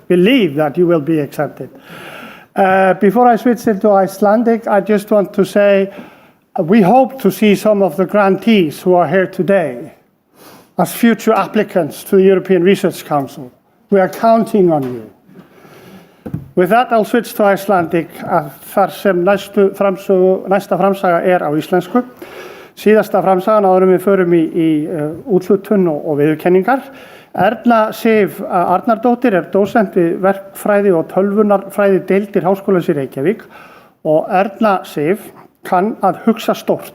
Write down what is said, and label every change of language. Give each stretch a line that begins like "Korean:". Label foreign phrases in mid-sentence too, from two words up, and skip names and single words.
English: Believe that you will be accepted. Before I switch into Icelandic, I just want to say we hope to see some of the grantees who are here today as future applicants to the European Research Council. We are counting on you. With that, I'll switch to Icelandic,
Icelandic: þar sem næsta framsaga á íslensku. Síðasta framsagan áður við förum í úthlutun og viðurkenningar. Erna Sif Arnardóttir dósent við verkfræði og tölvunarfræði deildir Háskólans í Reykjavík og Erna Sif kann að hugsa stórt.